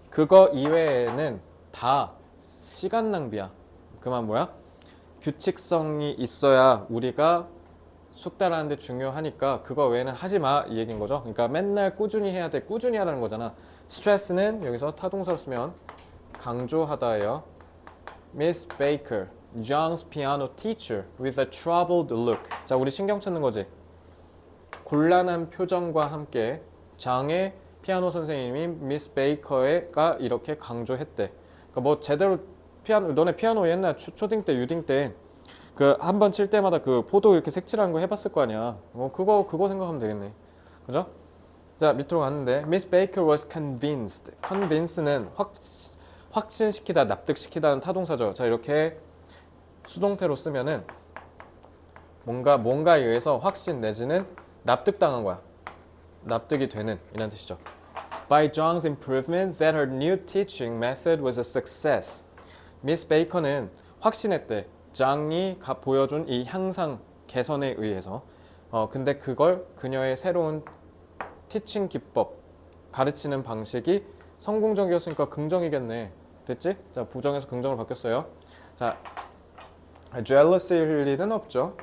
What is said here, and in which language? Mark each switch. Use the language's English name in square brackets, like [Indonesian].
[Korean] 그거 이외에는 다 시간 낭비야. 그만 뭐야? 규칙성이 있어야 우리가 숙달하는데 중요하니까 그거 외에는 하지 마 이 얘기인 거죠. 그러니까 맨날 꾸준히 해야 돼. 꾸준히 하라는 거잖아. 스트레스는 여기서 타동사로 쓰면 강조하다예요. [English] Miss Baker, John's piano teacher with a troubled look. [Korean] 자, 우리 신경 찾는 거지. 곤란한 표정과 함께 장의 피아노 선생님이 Miss Baker가 이렇게 강조했대. 그러니까 뭐 제대로 너네 피아노 옛날 초딩 때, 유딩 때 그 한 번 칠 때마다 그 포도 이렇게 색칠하는 거 해봤을 거 아니야. 그거 생각하면 되겠네. 그죠? 자, 밑으로 갔는데 [English] Miss Baker was convinced. [Korean] convince는 확신시키다, 납득시키다는 타동사죠. 자, 이렇게 수동태로 쓰면은 뭔가에 의해서 확신 내지는 납득당한 거야. 납득이 되는 이런 뜻이죠. [English] By Zhang's improvement that her new teaching method was a success. [Korean] 미스 베이컨은 확신했대. 장이 보여준 이 향상 개선에 의해서. 근데 그걸 그녀의 새로운 티칭 기법, 가르치는 방식이 성공적이었으니까 긍정이겠네. 됐지? 자, 부정에서 긍정으로 바뀌었어요. 자, jealous일 리는 없죠.